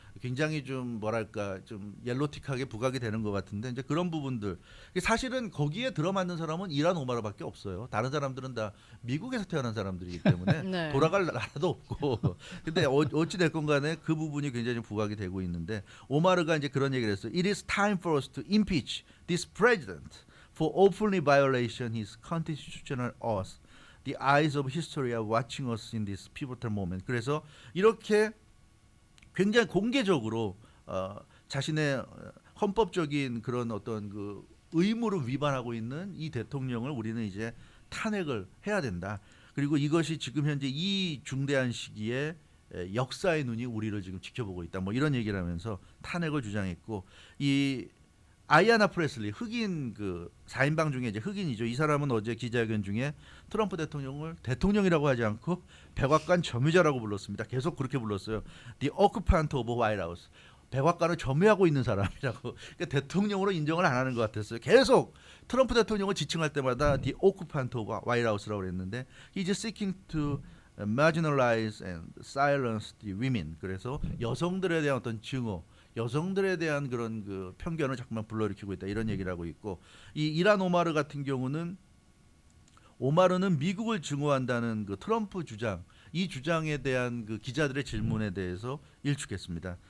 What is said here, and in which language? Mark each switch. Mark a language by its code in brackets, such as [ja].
[ko] 굉장히 좀 뭐랄까 좀 옐로틱하게 부각이 되는 것 같은데 이제 그런 부분들 사실은 거기에 들어맞는 사람은 이란 오마르밖에 없어요. 다른 사람들은 다 미국에서 태어난 사람들이기 때문에 네. 돌아갈 나라도 없고 근데 어찌 됐건 간에 그 부분이 굉장히 좀 부각이 되고 있는데 오마르가 이제 그런 얘기를 했어요. [en] It is time for us to impeach this president for openly violation his constitutional oath. The eyes of history are watching us in this pivotal moment. [ko] 그래서 이렇게 굉장히 공개적으로 자신의 헌법적인 그런 어떤 그 의무를 위반하고 있는 이 대통령을 우리는 이제 탄핵을 해야 된다. 그리고 이것이 지금 현재 이 중대한 시기에 역사의 눈이 우리를 지금 지켜보고 있다. 뭐 이런 얘기를 하면서 탄핵을 주장했고 이 아이아나 프레슬리 흑인 그 4인방 중에 이제 흑인이죠. 이 사람은 어제 기자회견 중에 트럼프 대통령을 대통령이라고 하지 않고 백악관 점유자라고 불렀습니다. 계속 그렇게 불렀어요. [en] The occupant of White House. [ko] 백악관을 점유하고 있는 사람이라고. 그러니까 대통령으로 인정을 안 하는 것 같았어요. 계속 트럼프 대통령을 지칭할 때마다 [en] The occupant of White House [ko] 라고 그랬는데 [en] He's seeking to marginalize and silence the women. [ko] 그래서 여성들에 대한 어떤 증오 여성들에 대한 그런 그 편견을 자꾸만 불러일으키고 있다 이런 얘기를 하고 있고 이 이란 오마르 같은 경우는 오마르는 미국을 증오한다는 그 트럼프 주장 이 주장에 대한 그 기자들의 질문에 대해서 일축했습니다.